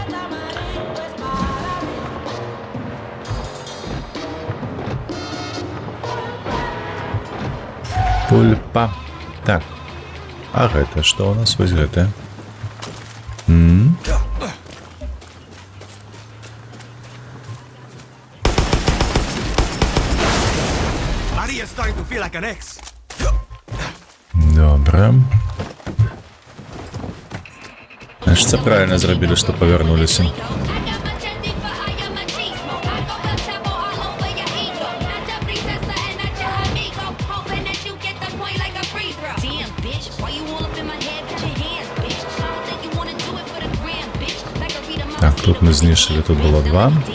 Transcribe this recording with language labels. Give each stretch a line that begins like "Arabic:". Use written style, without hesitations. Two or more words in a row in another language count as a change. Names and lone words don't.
Belarusian: Пульпа. Так. А гэта што у нас? Вось гэта.
English: Starting to feel like an ex.
Ukrainian: Добре. Значить, це правильно зробили, що повернулися. Так, тут ми знищили, тут було 2.